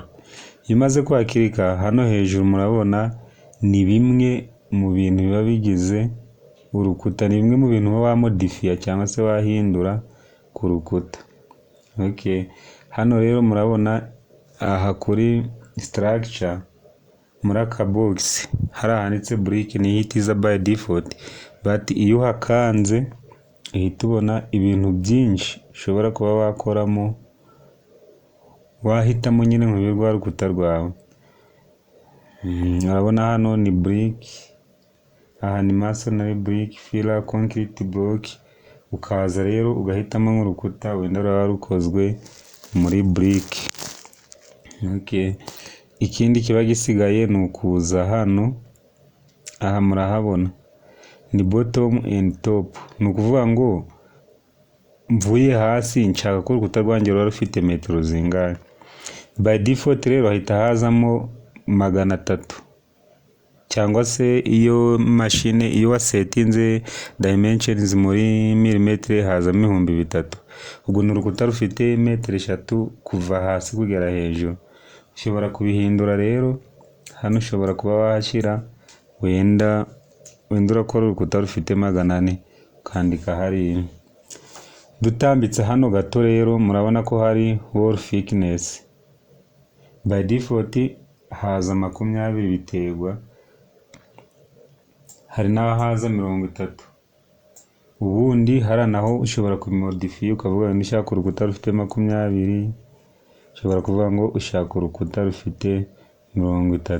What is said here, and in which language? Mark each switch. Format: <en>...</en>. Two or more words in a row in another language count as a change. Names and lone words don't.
<rw>Iyo umaze kwakirika hano hejuru murabona ni bimwe mu bintu biba bigize urukuta, ni bimwe mu bintu wa modify cyangwa se wahindura ku rukuta. Okay, hano rero murabona aha kuri structure muri aka box hari ahanditse brick, ni</rw> <en>hit is by default, but</en> <rw>iyo hakanze ihita ubona ibintu byinshi ushobora kuba wakoramo, wahitamo nyine mu birwa rukuta rwawe. Urabona hano ni brick, aha ni</rw> <en>masonry brick, filler, concrete block,</en> <rw>ukaza rero ugahitamo nk'urukuta wenda rwaba rukozwe muri brick. Okay, ikindi kiba gisigaye ni ukuza hano, aha murahabona ni</rw> <en>bottom and top,</en> <rw>ni ukuvuga ngo mvuye hasi nshaka ko urukuta rwanjye ruba rufite metero zingahe.</rw> <en>By default</en> <rw>rero hahita hazamo 300, cyangwa se iyo machine iyo wasetinze dimensions muri milimetre hazamo 3000. ubwo ni urukuta rufite metero 3 kuva hasi kugera hejuru. Ushobora kubihindura rero hano, ushobora kuba wahashyira wenda urakora urukuta rufite 400 ukandika hariya. Dutambitse hano gato rero murabona ko hari</rw> <en>wall thickness. By default</en> <rw>haza 20 biterwa, hari n'ahaza 30. Ubundi hari naho ushobora kubimodify ukavuga ngo ushaka urukuta rufite 20, ushobora kuvuga ngo ushaka urukuta rufite 30.</rw>